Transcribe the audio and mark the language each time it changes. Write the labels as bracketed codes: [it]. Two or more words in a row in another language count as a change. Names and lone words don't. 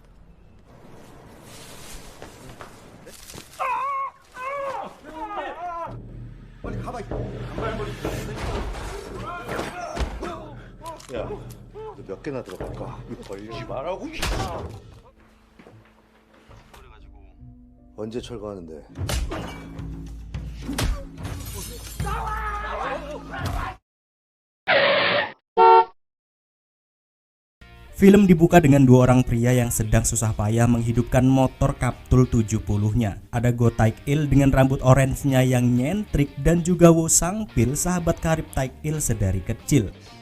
[ko] 빨리 가봐. 야, 너 몇 개나 들어갈까? 이거 벌리지 말라고. 언제 철거하는데? [id] Film dibuka dengan dua orang pria yang sedang susah payah menghidupkan motor Kaptul 70-nya. Ada Go Taek-il dengan rambut orange-nya yang nyentrik dan juga Wo Sang-pil, sahabat karib Taek-il sedari kecil.